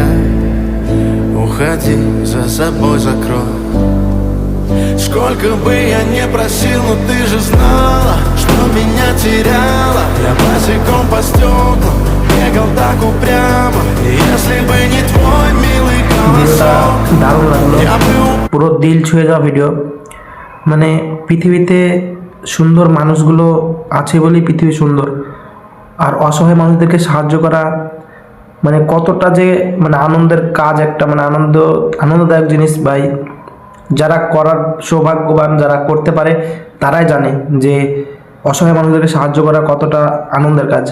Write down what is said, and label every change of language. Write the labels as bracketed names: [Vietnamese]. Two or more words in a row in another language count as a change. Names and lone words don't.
[Russian] Уходи, за собой закрой. Сколько бы я не просил, но ты же знала, что меня теряла. Я босиком по стеклам бегал так упрямо. И если бы не твой милый голосок, [Bangla] দারুণ লাগলো, [Russian] я бы [Bangla] পুরো দিল ছুঁয়ে যাওয়া ভিডিও। মানে পৃথিবীতে সুন্দর মানুষগুলো আছে বলেই পৃথিবী সুন্দর। আর অসহায় মানুষদেরকে সাহায্য করা মানে কতটা যে মানে আনন্দের কাজ, একটা মানে আনন্দদায়ক জিনিস ভাই। যারা করার সৌভাগ্যবান, যারা করতে পারে তারাই জানে যে অসহায় মানুষদেরকে সাহায্য করা কতটা আনন্দের কাজ।